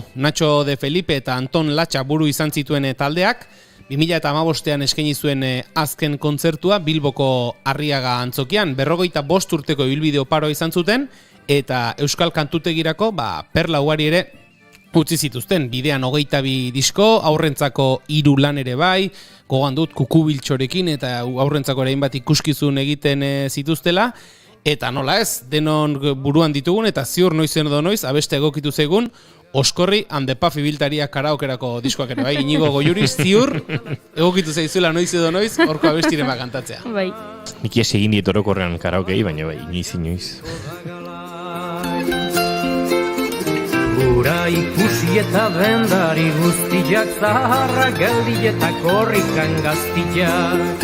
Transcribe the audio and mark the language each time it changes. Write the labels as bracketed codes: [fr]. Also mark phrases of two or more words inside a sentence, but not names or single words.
[eu] Nacho de Felipe eta Anton Latxa buru izan zituen taldeak, 2015an eskaini zuen azken kontzertua Bilboko Arriaga antzokian, 45 urteko ibilbide oparoa izan zuten, eta Euskal Kantutegirako Perla ugari ere utzi zituzten. Bidean 22 disko, aurrentzako 3 lan ere bai, gogoan dut Kukubiltxorekin eta aurrentzako ere hainbat ikuskizun egiten zituztela, eta nola ez, denon buruan ditugun eta ziur noizen edo noiz, abeste egokitu zaigun, Oskorri and the Puffy Biltaria karaokerako diskoak ere bai, Inigo Goiuriz ziur, egokitu zaizuela noiz edo noiz, horko abestiren kantatzea. Bai. Nik ez egin diet orokorrean karaokei, baina bai, inoiz. Gura ikusi eta dendari guztiak, zaharra geldi eta korrikan gaztiak.